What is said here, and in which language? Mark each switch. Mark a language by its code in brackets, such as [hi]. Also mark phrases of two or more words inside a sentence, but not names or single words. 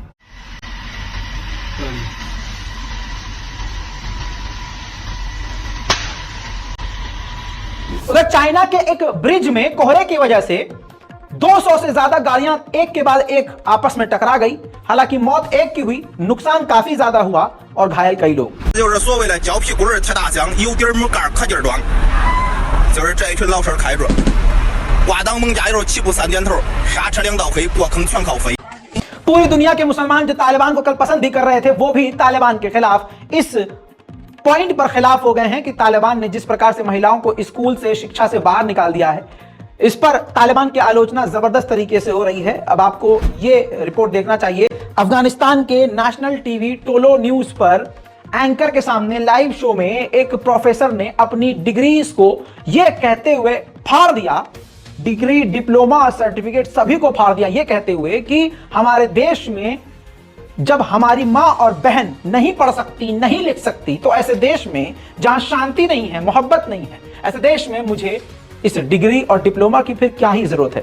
[hi] उधर चाइना के एक ब्रिज में कोहरे की वजह से 200 से ज्यादा गाड़ियां एक के बाद एक आपस में टकरा गई। हालांकि मौत एक की हुई, नुकसान काफी ज्यादा हुआ और घायल कई लोग। [zh] 就是这一群老神开着，挂档猛加油，起步3点头，刹车2道黑，过坑全靠飞。 [hi] पूरी दुनिया के मुसलमान जो तालिबान को कल पसंद भी कर रहे थे वो भी तालिबान के खिलाफ इस पॉइंट पर खिलाफ हो गए हैं कि तालिबान ने जिस प्रकार से महिलाओं को स्कूल से, शिक्षा से बाहर निकाल दिया है, इस पर तालिबान की आलोचना जबरदस्त तरीके से हो रही है। अब आपको ये रिपोर्ट देखना चाहिए। अफगानिस्तान के [en] national TV [hi] टोलो न्यूज पर एंकर के सामने [en] live show [hi] में एक प्रोफेसर ने अपनी डिग्रीज को यह कहते हुए फाड़ दिया, डिग्री, डिप्लोमा, सर्टिफिकेट सभी को फाड़ दिया, यह कहते हुए कि हमारे देश में जब हमारी मां और बहन नहीं पढ़ सकती, नहीं लिख सकती, तो ऐसे देश में जहां शांति नहीं है, मोहब्बत नहीं है, ऐसे देश में मुझे इस डिग्री और डिप्लोमा की फिर क्या ही जरूरत है।